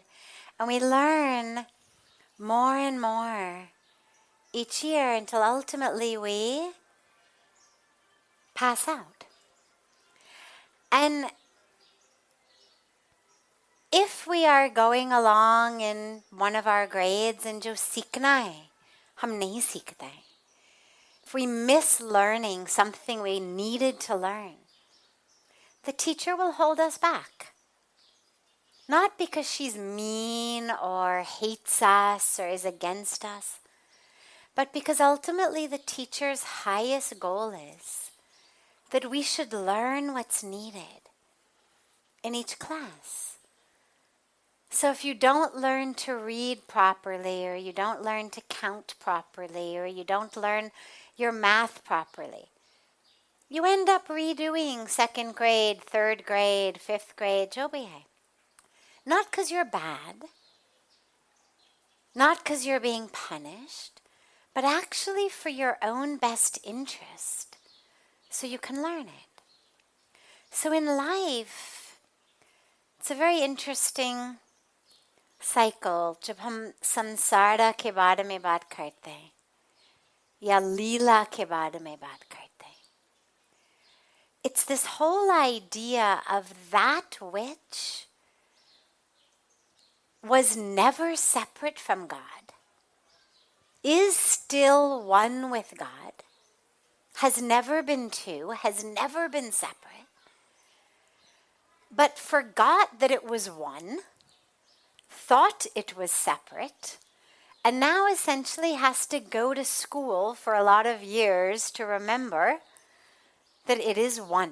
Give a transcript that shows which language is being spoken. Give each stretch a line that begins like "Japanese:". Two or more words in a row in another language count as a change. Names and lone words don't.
English: And we learn more and more each year until ultimately we pass out. And if we are going along in one of our grades and
Hindi: जो सीखना है, हम नहीं सीखते.
English: If we miss learning something we needed to learn, the teacher will hold us back. Not because she's mean or hates us or is against us, but because ultimately the teacher's highest goal is that we should learn what's needed in each class. So if you don't learn to read properly, or you don't learn to count properly, or you don't learn your math properly, you end up redoing second grade, third grade, fifth grade,
Hindi: जो भी है.
English: Not because you're bad, not because you're being punished, but actually for your own best interest, so you can learn it. So in life, it's a very interesting cycle.
Hindi: जब हम संसार के बारे में बात करते हैं या लीला के बारे में बात करते हैं,
English: it's this whole idea of that which was never separate from God, is still one with God, has never been two, has never been separate, but forgot that it was one, thought it was separate, and now essentially has to go to school for a lot of years to remember that it is one.